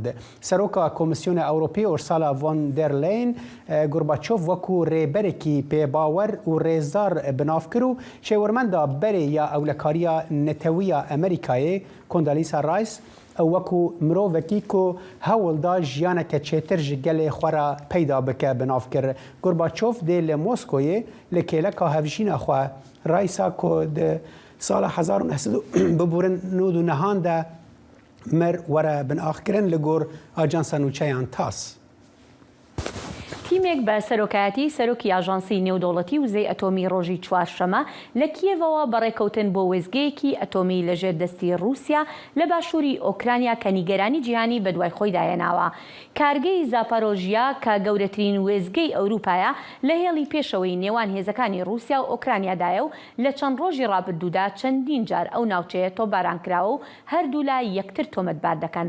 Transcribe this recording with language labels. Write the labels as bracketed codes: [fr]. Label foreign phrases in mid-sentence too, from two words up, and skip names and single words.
[ku] Seroka Komisyona Ewropî Ursula von der Leyen Gorbaçov wekû rêberekî pêbawer û rêzdar binav kir û şêwirmenda berê ya ewlekariya netewiya Amerîkayê Condoleezza Rice wekû mirovekî ku hewl da jiyaneke çêtir ji gelê xwe re peyda bike binav kir. Gorbaçov dê li Moskoyê li kêleka hevjîna xwe Rice'a ku di sala 1999 de mir were binaxkirin li gor Ajansa Nûçeyan TASS. [ckb] تیمێک بە سەرۆکایەتی سەرۆکی ئاژانسی نێودەوڵەتی وزەی ئەتۆمی ڕۆژی چوارشەمە لە کیێڤەوە بەڕێکەوتن بۆ وێزگەیەکی ئەتۆمی لەژێر دەستی رووسیا لە باشووری ئۆکرانیا کە نیگەرانی جیهانی بەدوای خۆی داهێناوە. کارگەی زاپارۆژیا کە گەورەترین وێزگەی ئەوروپایە لە هێڵی پێشەوەی نێوان هێزەکانی رووسیا و ئۆکرانیادایە و لە چەند ڕۆژی ڕابردوودا چەندین جار ئەو ناوچەیە تۆبارانکراوە و هەردوو لای یەکتر تۆمەتبار دەکەن.